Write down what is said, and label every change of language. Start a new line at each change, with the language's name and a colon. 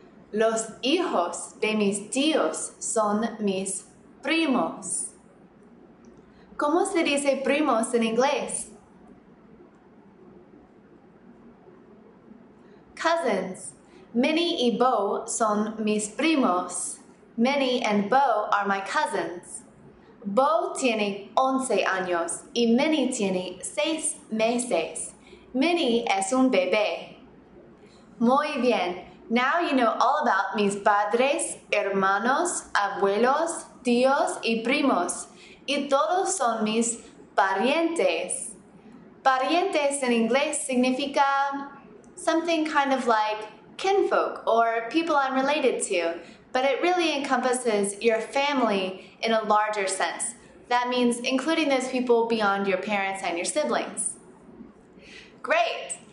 Spanish: Los hijos de mis tíos son mis primos. ¿Cómo se dice primos en inglés? Cousins. Minnie y Bo son mis primos.
English: Minnie and Bo are my cousins.
Spanish: Bo tiene 11 años y Minnie tiene 6 meses. Minnie es un bebé. Muy bien.
English: Now you know all about
Spanish: mis padres, hermanos, abuelos, tíos y primos. Y todos son mis parientes.
English: Parientes in inglés significa something kind of like kinfolk or people I'm related to, but it really encompasses your family in a larger sense. That means including those people beyond your parents and your siblings. Great!